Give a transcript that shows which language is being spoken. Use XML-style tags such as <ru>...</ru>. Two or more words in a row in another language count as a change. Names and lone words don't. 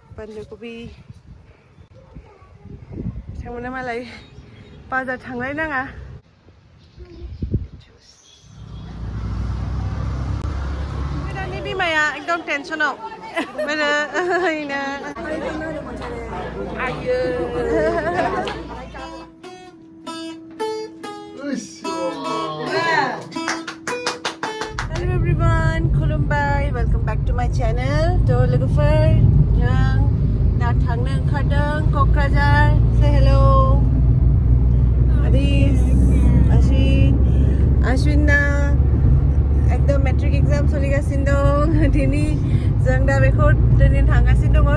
<brx>बानलु कबि बिथांमोना मालाय बाजार थांलाय नाङा दानि बिमाया एकदम टेनसनाव माने ओइनो आयो</brx> <en>Hello everyone,</en> <brx>खुलुमबाय,</brx> <en>welcome back to my channel.</en> <brx>तो लोगोफोर जों दा थांनो ओंखारदों क'क्राझार.</brx> <en>Say hello.</en> <brx>Aris, Ashwinna एकदम</brx> <en>matric exam</en> <brx>सोलिगासिनो दं. दिनै जों दा बेखौ दिनै थांगासिनो दङ.</brx>